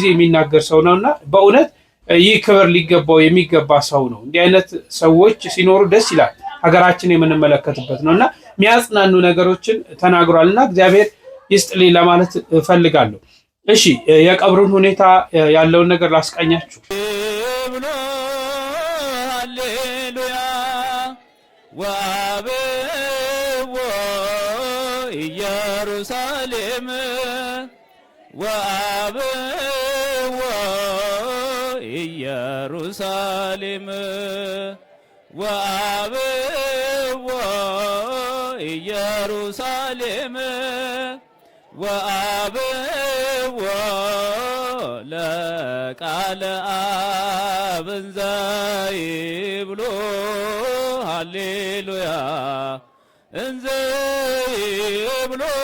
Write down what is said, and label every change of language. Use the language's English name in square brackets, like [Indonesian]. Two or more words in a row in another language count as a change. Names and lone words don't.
[Amharic] የሚናገር ሰው ነውና በእውነት ይህ ክብር ሊገባው የሚገባ ሰው ነው። እንዲህ አይነት ሰዎች ሲኖሩ ደስ ይላል። ሀገራችን የምንመለከትበት ነውና የሚያጽናኑ ነገሮችን ተናግሯልና እግዚአብሔር ይስጥልኝ ለማለት እፈልጋለሁ። እሺ የቀብሩን ሁኔታ ያለውን ነገር ላስቃኛችሁ። [Geez] ሃሌሉያ ወአብዎ ኢየሩሳሌም ወአብዎ ኢየሩሳሌም ወአብዎ ኢየሩሳሌም ወአብዎ ለቃለ አብ እንዘ ይብሎ ሃሌሉያ እንዘ ይብሎ